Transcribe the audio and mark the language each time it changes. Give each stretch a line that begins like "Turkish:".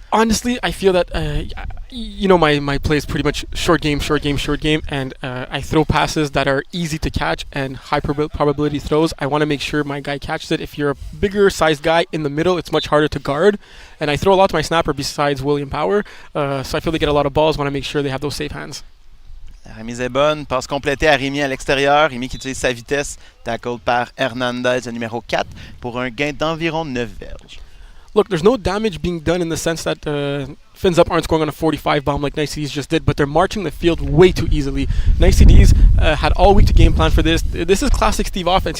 English: Honestly, I feel that my play is pretty much short game, and I throw passes that are easy to catch and high probability throws. I want to make sure my guy catches it. If you're a bigger sized guy in the middle, it's much harder to guard. And I throw a lot to my snapper besides William Power, so I feel they get a lot of balls. Want to make sure they have those safe hands.
French: La remise est bonne. Passe complétée à Rémi à l'extérieur. Rémi qui utilise sa vitesse. Tackle par Hernandez, le numéro 4, pour un gain d'environ 9 verges.
English: Look, there's no damage being done in the sense that Fins Up aren't scoring on a 45 bomb like Nice CDs just did, but they're marching the field way too easily. Nice CDs had all week to game plan for this. This is classic Steve offense.